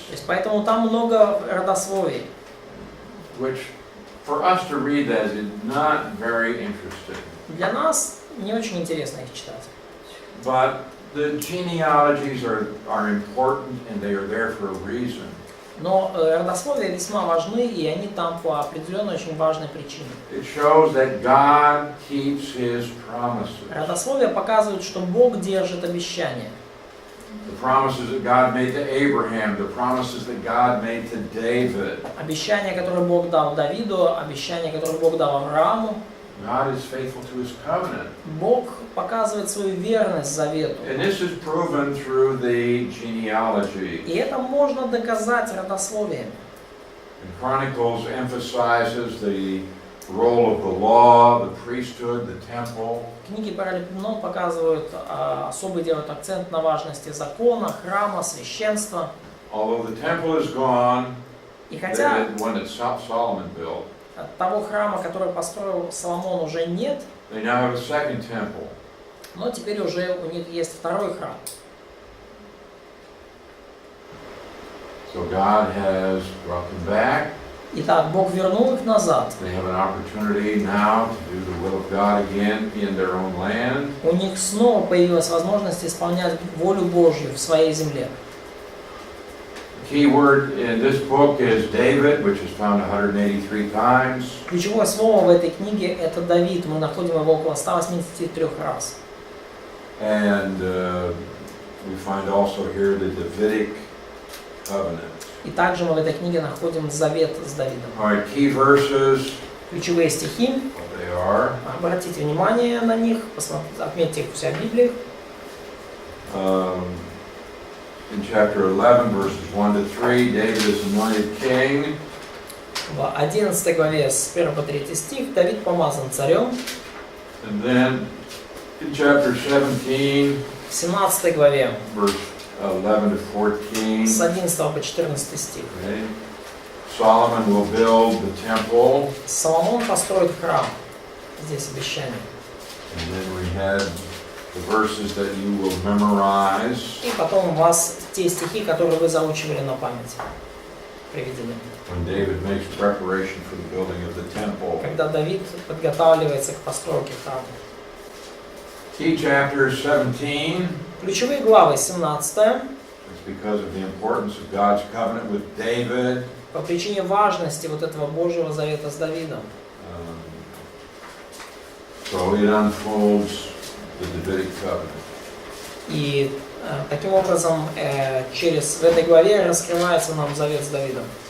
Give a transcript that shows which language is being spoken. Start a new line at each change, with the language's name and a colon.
Russian: То есть поэтому там много родословий.
English: which for us to read that is not very interesting.
Russian: Для нас не очень интересно их читать.
English: But the genealogies are important and they are there for a reason.
Russian: Но родословия весьма важны, и они там по определенной очень важной причине.
English: It shows that God keeps His promises.
Russian: Родословия показывают, что Бог держит обещания.
English: The promises that God made to Abraham, the promises that God made to David.
Russian: Обещания, которые Бог дал Давиду, обещания, которые Бог дал Аврааму.
English: God is faithful to His covenant.
Russian: Бог показывает свою верность Завету.
English: And this is proven through the genealogy.
Russian: И это можно доказать родословием.
English: And Chronicles emphasizes the role of the law, the priesthood, the temple.
Russian: Книги Паралипоменон показывают, особый делают акцент на важности закона, храма, священства.
English: Although the temple is gone,
Russian: И хотя
English: the one that Solomon built,
Russian: того храма, который построил Соломон, уже нет,
English: they now have a second temple.
Russian: но теперь уже у них есть второй храм.
English: So God has brought them back.
Russian: Итак, Бог вернул их назад.
English: They have an opportunity now to do the will of God again in their own land.
Russian: У них снова появилась возможность исполнять волю Божью в своей земле.
English: The key word in this book is David, which is found 183 times.
Russian: Ключевое слово в этой книге – это Давид. Мы находим его около 183 раз.
English: And we find also here the Davidic covenant.
Russian: И также мы в этой книге находим Завет с Давидом.
English: All right, key verses,
Russian: Ключевые стихи.
English: what they are.
Russian: Обратите внимание на них, отметьте их у себя в Библии.
English: In chapter 11, verses 1 to 3, David is anointed king.
Russian: В 11 главе с 1 по 3 стих Давид помазан царем.
English: And then in chapter 17,
Russian: В 17 главе
English: verse 11 to 14,
Russian: с 11 по 14 стих
English: okay, Solomon will build the temple.
Russian: Соломон построит храм. Здесь обещание.
English: And then we had the verses that you will memorize
Russian: И потом у вас те стихи, которые вы заучивали на память, приведены.
English: when David makes preparation for the building of the temple.
Russian: Когда Давид подготавливается к постройке храма.
English: Key chapter 17.
Russian: Ключевые главы 17
English: It's because of the importance of God's covenant with David.
Russian: по причине важности вот этого Божьего завета с Давидом.
English: So it unfolds the Davidic covenant.
Russian: И таким образом в этой главе раскрывается нам завет с Давидом.